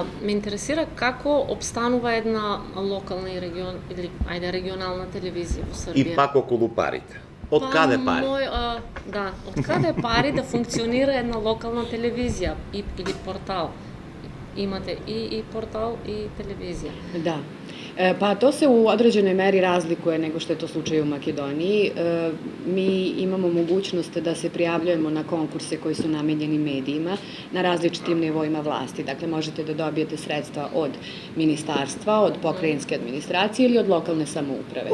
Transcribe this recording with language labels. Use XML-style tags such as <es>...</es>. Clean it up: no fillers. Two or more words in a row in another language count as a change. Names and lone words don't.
<mk>Ме интересира како обстанува една локална и регионална телевизија во Србија. И пак околу парите. Од каде пари? Да, од каде пари да функционира една локална телевизија или портал? Имате и портал и телевизија.</mk> <sr>Da. Pa to se u određenoj meri razlikuje nego što je to slučaj u Makedoniji. Mi imamo mogućnost da se prijavljujemo na konkurse koji su namenjeni medijima na različitim nivoima vlasti. Dakle, možete da dobijete sredstva od ministarstva, od pokrajinske administracije ili od lokalne samouprave.</sr>